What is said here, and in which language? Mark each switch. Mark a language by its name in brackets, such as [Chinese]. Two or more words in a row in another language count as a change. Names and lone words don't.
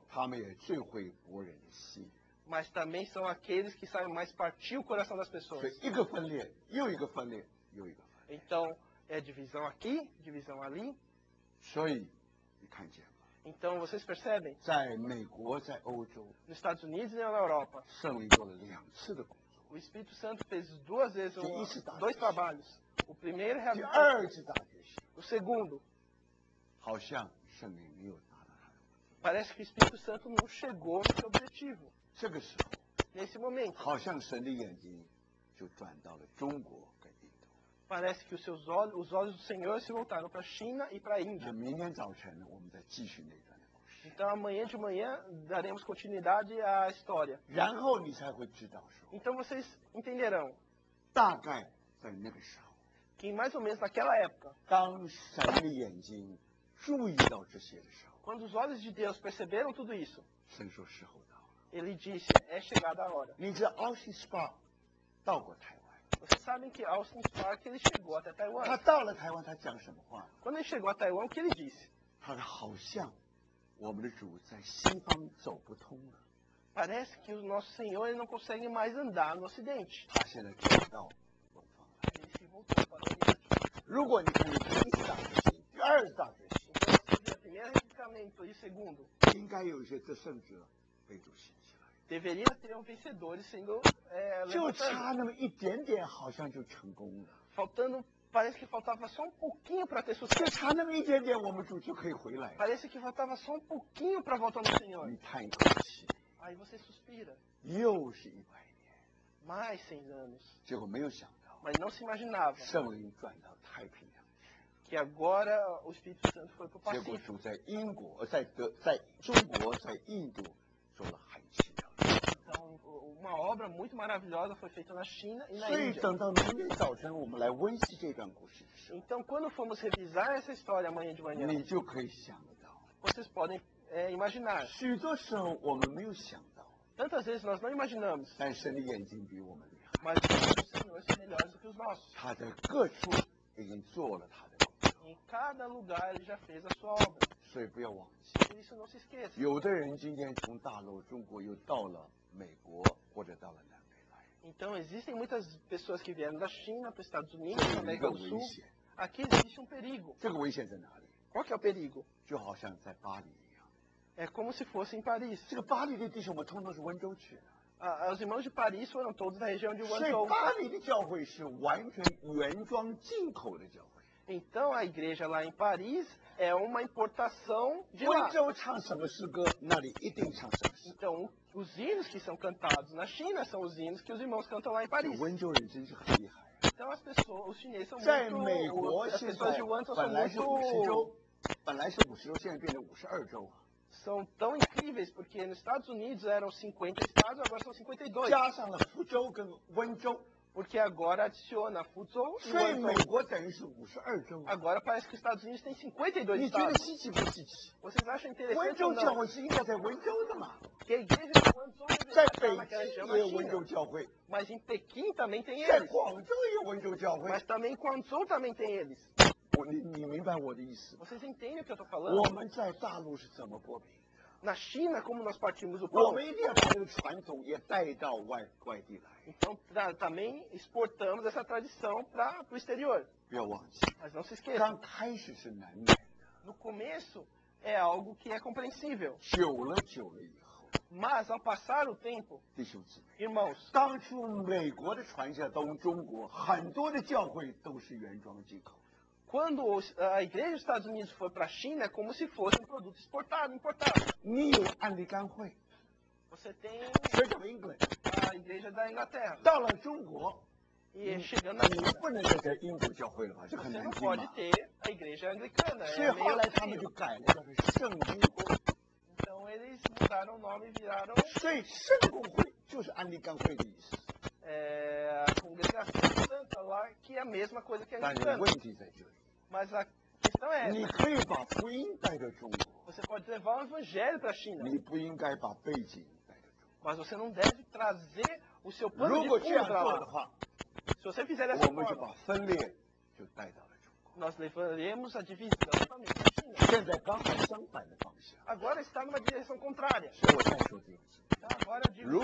[Chinese] 他们也最会博人的心。 [Portuguese] mas também são aqueles que sabem mais partir o coração das pessoas. [Chinese] 所以一个分裂又一个分裂又一个分裂， [Portuguese] Então é divisão aqui, divisão ali. [Chinese] 所以你看见吗？ [Portuguese] Então vocês percebem, [Chinese] 在美国，在欧洲， [Portuguese] nos Estados Unidos e na Europa, [Chinese] 圣灵做了2次的工作， [Portuguese] o Espírito Santo fez 2 vezes, Que isso dá dois isso. trabalhos. O primeiro [Chinese] 第 [Portuguese] realizou, [Chinese] 2次大决心， [Portuguese] O segundo, [Chinese] 好像圣灵没有达到他的目的。 [Portuguese] parece que o Espírito Santo não chegou no seu objetivo. [Chinese] 这个时候， [Portuguese] Nesse momento, [Chinese] 好像神的眼睛就转到了中国跟印度。 [Portuguese] parece que os olhos do Senhor se voltaram para a China e para a [Chinese] 那 [Portuguese] Índia. [Chinese] 明天早晨我们再继续那段的故事， [Portuguese] Então amanhã de manhã daremos continuidade à história. [Chinese] 然后你才会知道说， [Portuguese] Então vocês entenderão [Chinese] 大概在那个时候， [Portuguese] que mais ou menos naquela época, [Chinese] 当神的眼睛注意到这些的时候， [Portuguese] quando os olhos de Deus perceberam tudo isso, [Chinese] 神说时候到了。 [Portuguese] ele disse, é chegada a hora. [Chinese] 你知道奥西斯巴到过台湾， [Portuguese] Vocês sabem que Austin Spark ele chegou até [Chinese] 他 [Portuguese] Taiwan. [Chinese] 到了台湾，他讲什么话？ [Portuguese] Quando ele chegou a Taiwan, o que ele disse? [Chinese] 他说好像我们的主在西方走不通了， [Portuguese] Parece que o nosso Senhor ele não consegue mais andar no Ocidente. [Chinese] 他现在转到东方来。 [Portuguese] Ele se voltou para o Oriente. [Chinese] 如果你看第一次大决心，第二次大决心， [Portuguese] Então, se vê o primeiro requisito e o segundo, [Chinese] 应该有一些得胜者被主兴起来， [Portuguese] deveria ter vencedores sendo [Chinese] 就 [Portuguese] levantando. [Chinese] 差那么一点点，好像就成功了。 [Portuguese] Faltando, parece que faltava só um pouquinho para ter [Chinese] 就 [Portuguese] sucesso. [Chinese] 差那么一点点，我们主就可以回来了。 [Portuguese] Parece que faltava só um pouquinho para voltar no Senhor. [Chinese] 你叹一口气， [Portuguese] Aí você suspira. [Chinese] 又是100年， [Portuguese] Mais 100 anos. [Chinese] 结果没有想到， [Portuguese] Mas não se imaginava [Chinese] 圣灵转到太平洋去， [Portuguese] que agora o Espírito Santo foi para o [Chinese] 结果 [Portuguese] Pacífico. [Chinese] 主在英国、在中国、在印度做了很奇妙的事。 [Portuguese] Então, uma obra muito maravilhosa foi feita na China e na [Chinese] 所以 [Portuguese] Índia. [Chinese] 等到明天早晨我们来温习这段故事的时候， [Portuguese] Então, quando formos revisar essa história amanhã de manhã, [Chinese] 你就可以想得到， [Portuguese] vocês podem imaginar. [Chinese] 许多时候我们没有想到， [Portuguese] Tantas vezes nós não imaginamos, [Chinese] 但神的眼睛比我们厉害， [Portuguese] mas os olhos do Senhor são melhores do que os nossos. [Chinese] 他在各处已经做了他的工作， [Portuguese] Em cada lugar ele já fez a sua obra. [Chinese] 所以不要忘记。 [Portuguese] Por isso não se esqueça. [Chinese] 有的人今天从大陆中国又到了美国或者到了南美来， [Portuguese] Então, existem muitas pessoas que vieram da China para os Estados Unidos, [Chinese] 这 [Portuguese] para [Chinese] 有 [Portuguese] a [Chinese] 一 [Portuguese] América [Chinese] 个 [Portuguese] do [Chinese] 危 [Portuguese] Sul. [Chinese] 险， [Portuguese] Aqui existe um perigo. [Chinese] 这个危险在哪里？ [Portuguese] Qual que é o perigo? [Chinese] 就好像在巴黎一样， [Portuguese] É como se fosse em Paris. [Chinese] 这个巴黎的弟兄们通通是温州去的， [Portuguese] Os irmãos de Paris foram todos da região de [Chinese] 所以 [Portuguese] Guangzhou. [Chinese] 巴黎的教会是完全原装进口的教会。 [Portuguese] Então, a igreja lá em Paris é uma importação de [Chinese] 温 [Portuguese] lá. [Chinese] 州唱什么诗歌，那里一定唱什么诗歌。 [Portuguese] Então, os hinos que são cantados na China são os hinos que os irmãos cantam lá em [Chinese] 这 [Portuguese] Paris. [Chinese] 温州人真是很厉害。 [Portuguese] Então, as pessoas, os chineses são [Chinese] 在美国 [Portuguese] muito... As [Chinese] 现 [Portuguese] pessoas [Chinese] 在 [Portuguese] de Guangzhou [Chinese] 本 [Portuguese] são [Chinese] 来是50 [Portuguese] muito... [Chinese] 州，本来是50州，现在变成52州啊。 [Portuguese] São tão incríveis, porque nos Estados Unidos eram 50 estados, agora são 52. [Chinese] 加上了福州跟温州， [Portuguese] Porque agora adiciona Fuzhou e [Chinese] 所以美 [Portuguese] Guangzhou. [Chinese] 国等于是52州。 [Portuguese] Agora parece que os Estados Unidos têm 52 [Chinese] 你觉得 [Portuguese] estados. [Chinese] 稀奇不稀奇？ [Portuguese] Vocês acham [Chinese] 温 [Portuguese] interessante [Chinese] 州 [Portuguese] ou [Chinese] 教 [Portuguese] não? [Chinese] 会是应该在温州的嘛， [Portuguese] Que a igreja de Guangzhou [Chinese] 在 [Portuguese] deveria [Chinese] 北 [Portuguese] estar naquela região [Chinese] 京也 [Portuguese] da [Chinese] 有温州 [Portuguese] China. [Chinese] 教会， [Portuguese] Mas em Pequim também tem [Chinese] 在 [Portuguese] eles. [Chinese] 广州也有温州教会。 [Portuguese] Mas também em Guangzhou também tem eles. [Chinese] 你明白我的意思吗？ [Portuguese] Vocês entendem o que eu estou [Chinese] 我 [Portuguese] falando? [Chinese] 们在大陆是怎么过饼？ [Portuguese] Na China, como nós partimos o [Chinese] 我 [Portuguese] pão, [Chinese] 们一定要把这个传统也带到外地来， [Portuguese] então também exportamos essa tradição para o exterior. [Chinese] 不要忘记， [Portuguese] Mas não se esqueçam, [Chinese] 刚开始是难免的， [Portuguese] no começo é algo que é compreensível. [Chinese] 久了以后， [Portuguese] Mas ao passar o tempo, [Chinese] 弟兄姊妹， [Portuguese] irmãos, [Chinese] 当初美国的传下到中国，很多的教会都是原装进口的。 [Portuguese] quando a igreja dos Estados Unidos foi para a China, é como se fosse um produto importado. [Chinese] 你有安利干会 [Portuguese] Você tem [English] ，Church of England， [Portuguese] a igreja da Inglaterra. [Chinese] 到了中国， [Portuguese] E chegando na [Chinese] 你 [Portuguese] China, [Chinese] 不能再在英国教会了吧？这很 [Portuguese] você [Chinese] 难 [Portuguese] não [Chinese] 听 [Portuguese] pode [Chinese] 嘛。 [Portuguese] ter a igreja anglicana. [Chinese] 所以 [Portuguese] É [Chinese] 后 [Portuguese] meio [Chinese] 来他们 [Portuguese] feio. [Chinese] 就改了，叫做圣公会。 [Portuguese] Então eles mudaram o nome e viraram [Chinese] 所以圣公会就是安利干会的意思。 [Portuguese] a congregação santa lá, que é a mesma coisa que a [Chinese] 但是 [Portuguese] anglicana. [Chinese] 问题在这里， [Portuguese] Mas a questão é [Chinese] 你 [Portuguese] essa. [Chinese] 可以把福音带到中国， [Portuguese] Você pode levar o evangelho para a China, [Chinese] 你不应该把背景带到中 [Portuguese] mas você não deve trazer o seu [Chinese] 国。 [Portuguese] pano [Chinese] 如 [Portuguese] de [Chinese] 果这样 [Portuguese] fundo para [Chinese] 做的 [Portuguese] lá. [Chinese] 话， [Portuguese] Se você fizer dessa [Chinese] 我们就 [Portuguese] forma, [Chinese] 把分裂就带到了中国。 [Portuguese] nós levaremos a divisão também para a China. [Chinese] 现在刚好相反的方向， [Portuguese] Agora está numa direção contrária. [Chinese] 所以我再说这个字。 [Portuguese] Então agora eu digo,